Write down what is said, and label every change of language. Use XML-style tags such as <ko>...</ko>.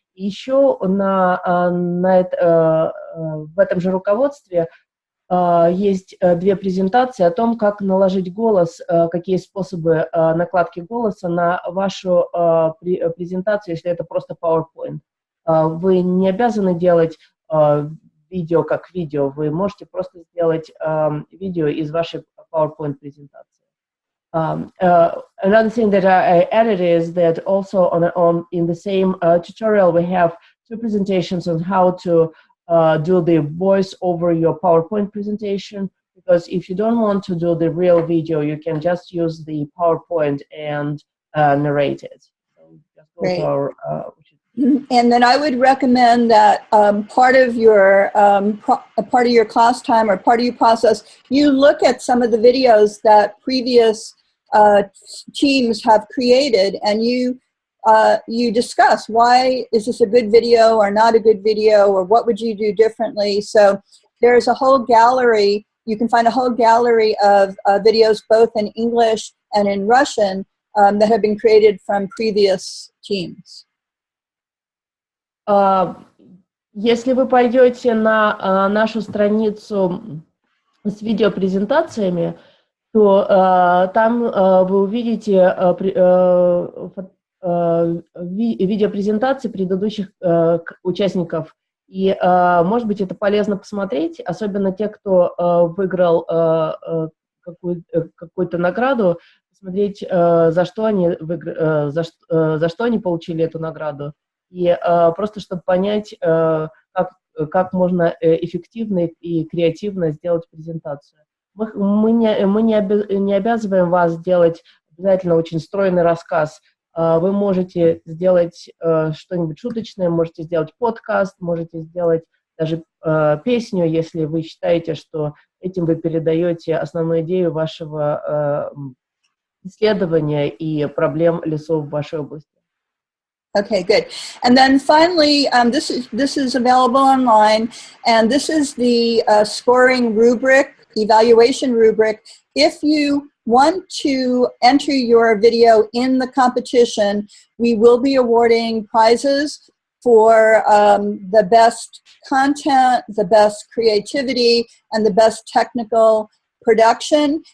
<ru>И еще в этом же руководстве есть две презентации о том, как наложить голос, какие способы накладки голоса на вашу презентацию, если это просто PowerPoint. Вы не обязаны делать видео как видео, вы можете просто сделать видео из вашей PowerPoint-презентации.</ru> <en>Another thing that I added is that also in the same tutorial we have two presentations on how to do the voice over your PowerPoint presentation, because if you don't want to do the real video, you can just use the PowerPoint and narrate it. So just go to our, and then I would recommend that part of your class time or part of your process, you look at some of the videos that previous teams have created, and you discuss why is this a good video or not a good video, or what would you do differently. So there's a whole gallery, you can find a whole gallery of videos both in English and in Russian that have been created from previous teams.</en> <ru>Если вы пойдете на нашу страницу с видеопрезентациями, то там вы увидите видеопрезентации предыдущих участников. И, может быть, это полезно посмотреть, особенно те, кто выиграл какую-то награду, посмотреть, за что они получили эту награду. И просто чтобы понять, как можно эффективно и креативно сделать презентацию. Мы не обязываем вас делать обязательно очень стройный рассказ. Вы можете сделать что-нибудь шуточное, можете сделать подкаст, можете сделать даже песню, если вы считаете, что этим вы передаете основную идею вашего исследования и проблем лесов в вашей области.</ru> <en>Okay, good. And then finally, this is available online, and this is the scoring rubric, evaluation rubric. If you want to enter your video in the competition, we will be awarding prizes for the best content, the best creativity, and the best technical production.</en>